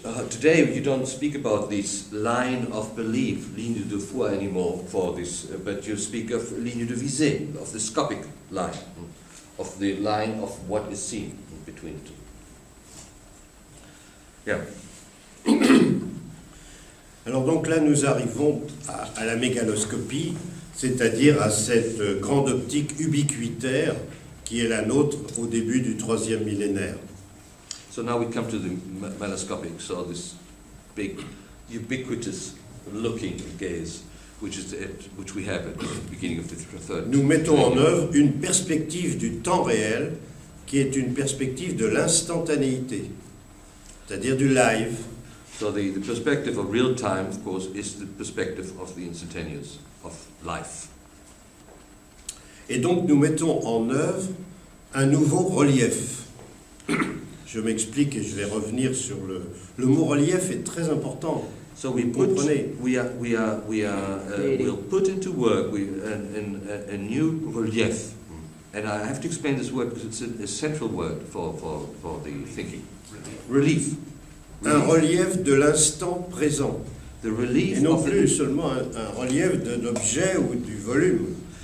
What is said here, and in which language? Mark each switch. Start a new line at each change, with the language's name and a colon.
English: Today you don't speak about this line of belief,
French: ligne de foi
English: anymore for this, but you speak of
French: ligne de visée,
English: of the scopic line, of the line of what is seen between the two. Yeah.
French: Alors donc là, nous arrivons à la mégaloscopie, c'est-à-dire à cette grande optique ubiquitaire qui est la nôtre au début du 3e millénaire.
English: So now we come to the megaloscopic, so this big, ubiquitous looking gaze, which we have at the beginning of the third.
French: Nous mettons en œuvre une perspective du temps réel qui est une perspective de l'instantanéité, c'est-à-dire du live.
English: So the perspective of real time, of course, is the perspective of the instantaneous, of life.
French: Et donc nous mettons en œuvre un nouveau relief. Je m'explique et je vais revenir sur le mot relief est très important.
English: So we'll put into work a new relief, and I have to explain this word because it's a central word for the thinking.
French: Relief. Un relief de l'instant présent.
English: The relief.
French: Et non plus seulement un relief d'un objet ou du volume.